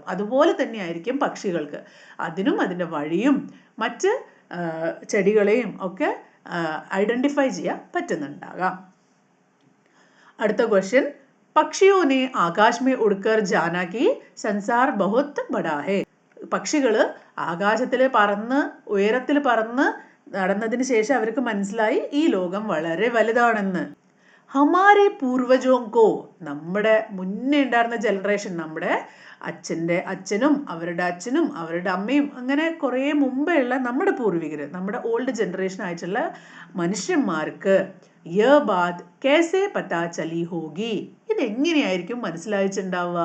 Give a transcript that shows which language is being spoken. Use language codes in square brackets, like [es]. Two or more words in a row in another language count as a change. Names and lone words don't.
[ml] അതുപോലെ തന്നെയായിരിക്കും പക്ഷികൾക്ക്. അതിനും അതിൻ്റെ വഴിയും മറ്റ് ചെടികളെയും ഒക്കെ ഐഡൻറ്റിഫൈ ചെയ്യാൻ പറ്റുന്നുണ്ടാകാം. അടുത്ത ക്വസ്റ്റ്യൻ, [hi] पक्षियों ने आकाश में उड़कर जाना कि संसार बहुत बड़ा है. [ml] പക്ഷികൾ ആകാശത്തിൽ പറന്ന് ഉയരത്തിൽ പറന്ന് നടന്നതിന് ശേഷം അവർക്ക് മനസ്സിലായി ഈ ലോകം വളരെ വലുതാണെന്ന്. [hi] हमारे पूर्वजों को, [ml] നമ്മുടെ മുന്നേ ഉണ്ടായിരുന്ന ജനറേഷൻ, നമ്മുടെ അച്ഛൻ്റെ അച്ഛനും അവരുടെ അച്ഛനും അവരുടെ അമ്മയും അങ്ങനെ കുറേ മുമ്പേ ഉള്ള നമ്മുടെ പൂർവികർ, നമ്മുടെ [en] old generation [ml] ആയിട്ടുള്ള മനുഷ്യന്മാർക്ക് [hi] ये बात कैसे पता चली होगी, [ml] ഇതെങ്ങനെയായിരിക്കും മനസ്സിലായിട്ടുണ്ടാവുക?